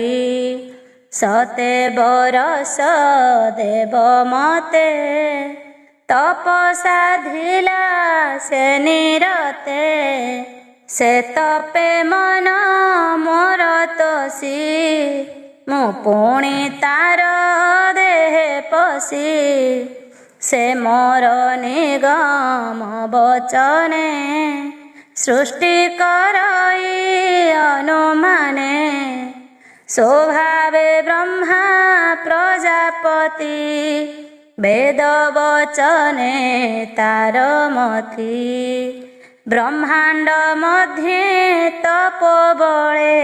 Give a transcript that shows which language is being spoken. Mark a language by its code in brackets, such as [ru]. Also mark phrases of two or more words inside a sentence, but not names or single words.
[or] ସତେ ବରଷ ଦେବ ମତେ, ତପସାଧିଲା ସେ ନିରତେ। ସେ ତପେ ମନ ମୋର ତୋଷି, ମୁଁ ପୁଣି ତାର ଦେହେ ପଶି। ସେ ମୋର ନିଗମ ବଚନେ ସୃଷ୍ଟି କରଇ ଅନୁମାନେ ସ୍ୱଭାବେ ବ୍ରହ୍ମା ପ୍ରଜାପତି ବେଦ ବଚନେ ତାର ମଥି ବ୍ରହ୍ମାଣ୍ଡ ମଧ୍ୟେ ତପୋ ବଳେ